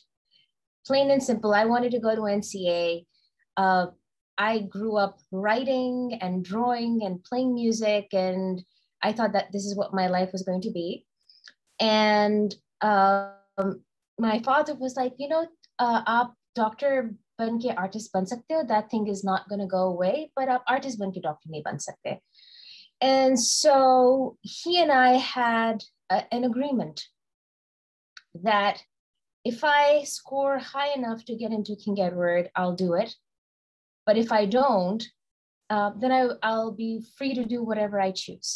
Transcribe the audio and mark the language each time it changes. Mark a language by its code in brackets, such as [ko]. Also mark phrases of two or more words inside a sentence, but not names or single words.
[en] Plain and simple, I wanted to go to NCA. I grew up writing and drawing and playing music. And I thought that this is what my life was going to be. And my father was like, you know, [ur] آپ ڈاکٹر بن کے آرٹسٹ بن سکتے ہو. [en] That thing is not going to go away, but [ur] آپ آرٹسٹ بن کے ڈاکٹر نہیں بن سکتے. [en] And so he and I had an agreement that if I score high enough to get into King Edward, I'll do it. But if I don't, then I'll be free to do whatever I choose.